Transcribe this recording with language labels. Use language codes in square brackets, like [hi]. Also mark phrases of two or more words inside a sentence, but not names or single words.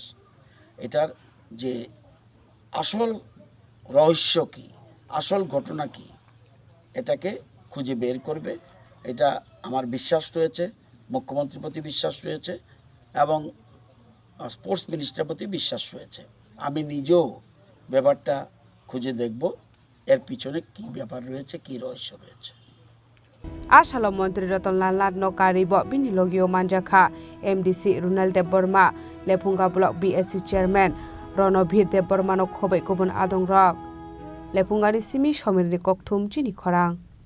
[bn] এটার যে আসল রহস্য কি আসল ঘটনা কি এটাকে খুঁজে বের করবে এটা আমার বিশ্বাস রয়েছে মুখ্যমন্ত্রীর প্রতি বিশ্বাস রয়েছে এবং [en] sports minister [bn] প্রতি বিশ্বাস রয়েছে আমি নিজেও ব্যাপারটা খুঁজে দেখব এর পিছনে কি ব্যাপার রয়েছে কি রহস্য রয়েছে [trp] आसालो मन्त्री रतनलाल नाथ नकारिब बिनि लगियो मानजाखा एमडीसी रुनेल देब बर्मा लेफुंगा ब्लक बीएससी चेयरमैन रणबीर देब बर्मा खबै गुबुन आदं रक लेफुंगानि सिमी समिरनि ककथुम चिनि खरां।